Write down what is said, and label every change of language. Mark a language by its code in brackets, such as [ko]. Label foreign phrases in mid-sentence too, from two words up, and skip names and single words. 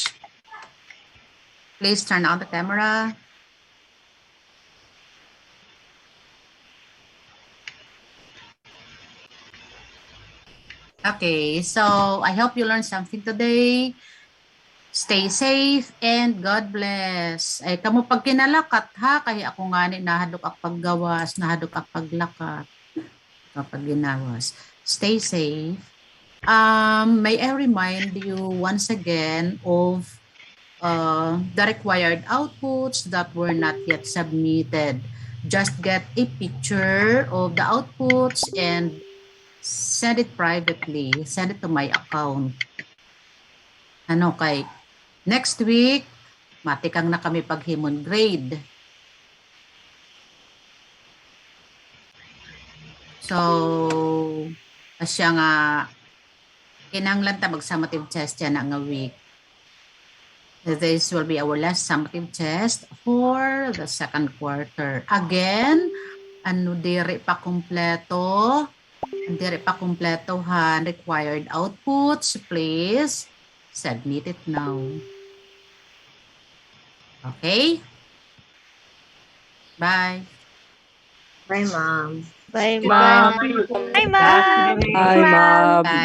[en] Please turn on the camera. Okay, so I hope you learned something today. Stay safe and God bless. [war] Ay, kamo pag kinalakat ha, kaya ako nga ni nahadok ak paggawas, nahadok ak paglakat kapag ginawas. [en] Stay safe. May I remind you once again of the required outputs that were not yet submitted just get a picture of the outputs and send it privately. Send it to my account. [war] Ano kay next week, matikang na kami paghimon grade. So, asya nga, kinanglan ta mag- [en] summative test [war] yan nga week. [en] This will be our last summative test for the second quarter. Again, [war] diri pa kumpleto han required outputs. [en] Please submit it now. Okay? Bye. Bye, Mom. Bye, ma'am. Bye, ma'am. Hi, ma'am. Bye.